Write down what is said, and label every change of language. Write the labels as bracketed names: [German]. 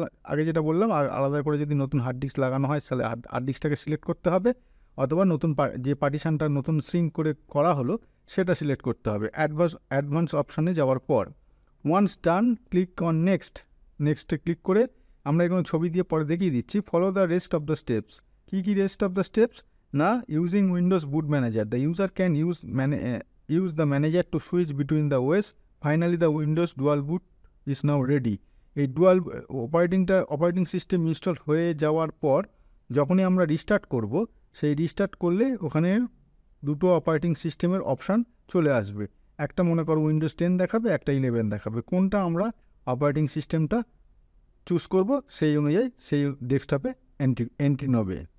[Bangla] আগে যেটা বললাম, আর আলাদা করে যদি নতুন হার্ড ডিস্ক লাগানো হয় তাহলে হার্ড ডিস্কটাকে সিলেক্ট করতে হবে, অথবা নতুন যে পার্টিশানটা নতুন সিঙ্ক করা হলো সেটা সিলেক্ট করতে হবে অ্যাডভান্স অপশানে যাওয়ার পর। [English] once done, click on [Bangla] নেক্সটে ক্লিক করে আমরা এখানে ছবি দিয়ে পরে দেখিয়ে দিচ্ছি। [English] Follow the rest of the steps. কী rest of the steps না, using Windows boot manager the user can use the manager to switch between the OS. Finally, the Windows dual boot is now ready. [Bangla] এই dual operating system install হয়ে যাওয়ার পর যখনই আমরা restart করব, সেই restart করলে ওখানে দুটো অপারেটিং সিস্টেমের অপশান চলে আসবে। একটা মনে করো উইন্ডোজ 10 দেখাবে, একটা 11 দেখাবে। কোনটা আমরা অপারেটিং সিস্টেমটা চুজ করব সেই অনুযায়ী সেই ডেস্কটপে এন্ট্রি নেবে।